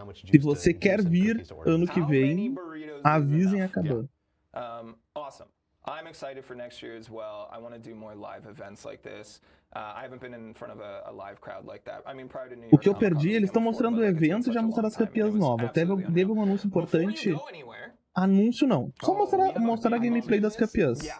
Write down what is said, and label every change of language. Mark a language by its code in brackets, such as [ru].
[pt] Se você quer vir ano que vem, avisem a Kabam. [en] Awesome. I'm excited for next year as well. I want to do more live events like this. I haven't been in front of a live crowd like that. I mean, prior to New York. [pt] O que eu perdi, eles estão mostrando o evento e já mostraram as campeãs novas. Teve um anúncio importante. Anúncio não. Só mostrar a gameplay das campeãs.